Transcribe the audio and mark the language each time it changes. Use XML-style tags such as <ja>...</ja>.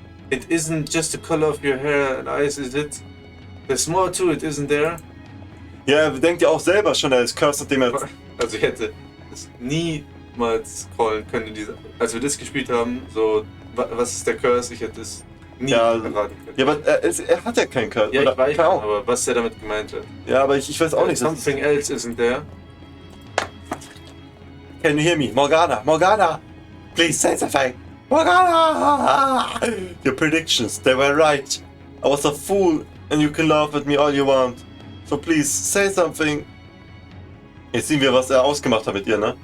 <en>It isn't just the color of your hair and eyes, is it? There's more to it, isn't there?</en> <de>Ja, er denkt ja auch selber schon, er ist Curse, nachdem er... Also ich hätte es niemals callen können, als wir das gespielt haben, so, was ist der Curse? Ich hätte es nie erraten können. Ja, aber er hat ja keinen Curse. Ja, oder? ich weiß schon, aber was er damit gemeint hat. Ja, aber ich weiß auch nicht.</de> <en>Something else isn't there. Can you hear me? Morgana, Morgana! Please say something! Morgana! Your predictions, they were right. I was a fool and you can laugh at me all you want. So please, say something.</en> <de>Jetzt sehen wir, was er ausgemacht hat mit ihr, ne?</de>